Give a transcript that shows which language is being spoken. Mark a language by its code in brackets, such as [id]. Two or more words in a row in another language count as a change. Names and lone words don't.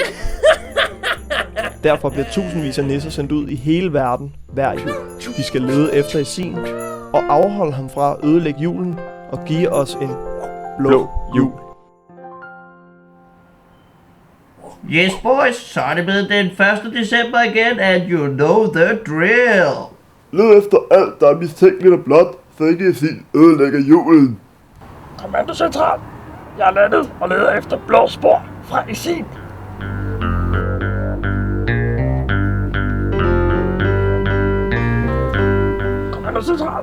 [da] Derfor bliver tusindvis af nisser sendt ud i hele verden hver jul. De skal lede efter Isin og afholde ham fra at ødelægge julen og give os en blå jul. [en] Yes boys, [da] så er det blevet den 1. december igen, [en] and you know the drill. [da] Led efter alt, der er mistænkeligt og blot, så ikke Isin ødelægger julen. Kommandocentral. Jeg er landet og leder efter blå spor fra Isin. Kommandocentral.